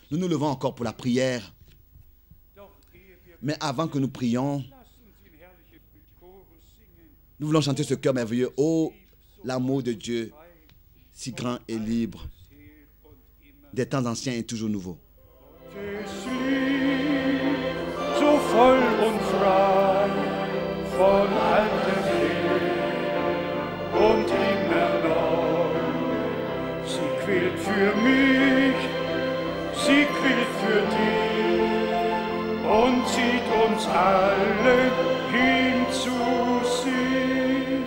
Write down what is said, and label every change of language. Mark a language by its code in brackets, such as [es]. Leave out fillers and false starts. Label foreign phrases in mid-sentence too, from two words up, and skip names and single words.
[fr] Amen. Nous nous levons encore pour la prière Mais avant que nous prions, nous voulons chanter ce chœur merveilleux. Oh, l'amour de Dieu, si grand et libre, des temps anciens et toujours nouveau. [de] So voll und frei von alter Welt und immer neu. Sie quillt für mich, sie quillt für dich und zieht uns alle hin zu sich.